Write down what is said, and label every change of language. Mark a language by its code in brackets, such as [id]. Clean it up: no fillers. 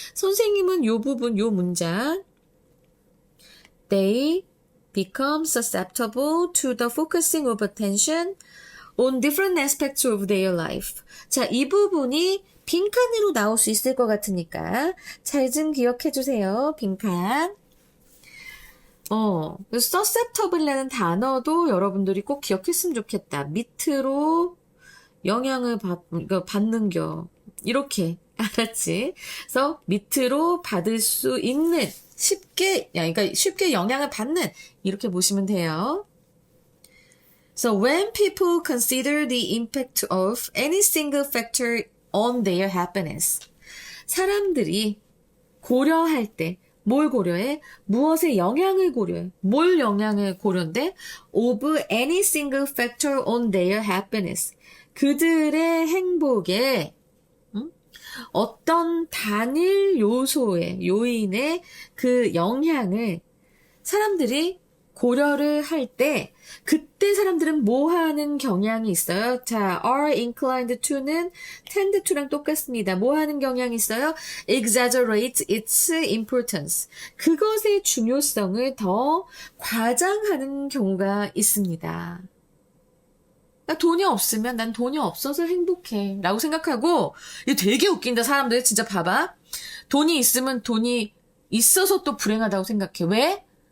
[ko] 선생님은 요 부분, 요 문장. [en] They become susceptible to the focusing of attention on different aspects of their life. [ko] 자, 이 부분이 빈칸으로 나올 수 있을 것 같으니까 잘 좀 기억해 주세요. 빈칸. susceptible라는 단어도 여러분들이 꼭 기억했으면 좋겠다. 밑으로 영향을 받는 겨. 이렇게. 알았지? 그래서 밑으로 받을 수 있는, 그러니까 쉽게 영향을 받는, 이렇게 보시면 돼요. [en] So when people consider the impact of any single factor on their happiness, [ko] 사람들이 고려할 때 뭘 고려해? 무엇의 영향을 고려해? 뭘 영향을 고려인데? [en] Of any single factor on their happiness. [ko] 그들의 행복에 어떤 단일 요인의 그 영향을 사람들이 고려를 할 때, 그때 사람들은 뭐 하는 경향이 있어요? 자, [en] are inclined to [ko] 는 [en] tend to [ko] 랑 똑같습니다. 뭐 하는 경향이 있어요? [en] exaggerate its importance. [ko] 그것의 중요성을 더 과장하는 경우가 있습니다. 돈이 없으면 난 돈이 없어서 행복해 라고 생각하고, 이거 되게 웃긴다. 사람들 진짜 봐봐. 돈이 있으면 돈이 있어서 또 불행하다고 생각해. 왜?